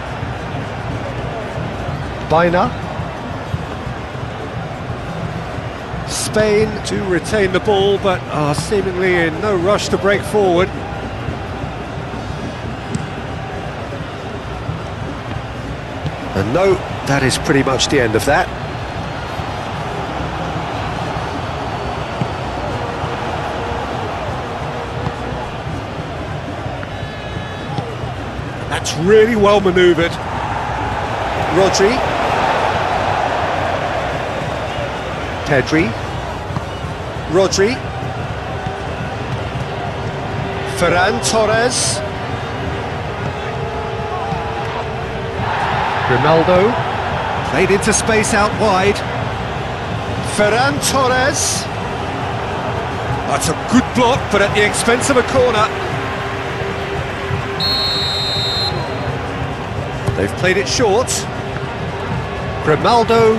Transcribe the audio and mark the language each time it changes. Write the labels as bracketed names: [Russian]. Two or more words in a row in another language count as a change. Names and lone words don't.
[English] Baina. Spain to retain the ball, but are seemingly in no rush to break forward. And no, that is pretty much the end of that. That's really well manoeuvred. Rodri. Pedri. Rodri. Ferran Torres. Grimaldo. Played into space out wide. Ferran Torres. That's a good block, but at the expense of a corner. They've played it short. Grimaldo.